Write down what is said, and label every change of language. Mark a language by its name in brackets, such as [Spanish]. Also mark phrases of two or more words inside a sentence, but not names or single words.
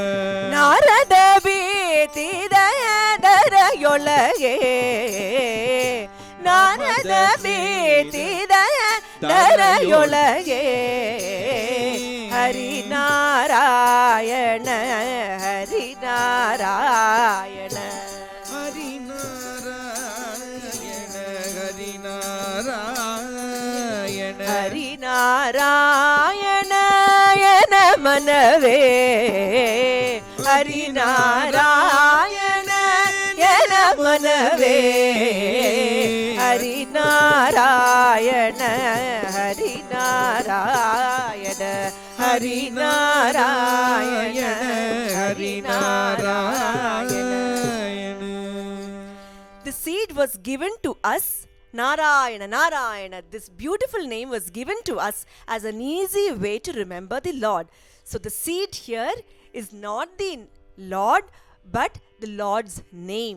[Kannada] ನಾರದ ಬಿಟಿ ದಯದರ ಯೊಳಗೆ ನಾರದ ಬಿಟಿ ದಯದರ ಯೊಳಗೆ Hari Narayana Hari Narayana Hari Narayana Hari Narayana [Tamil] மனவே ஹரிநாராயண என மனவே ஹரிநாராயண ஹரிநாராயண ஹரிநாராயண ஹரிநாராயண. [English] The seed was given to us, Narayana, Narayana. This beautiful name was given to us as an easy way to remember the Lord. So the seed here is not the Lord, but the Lord's name.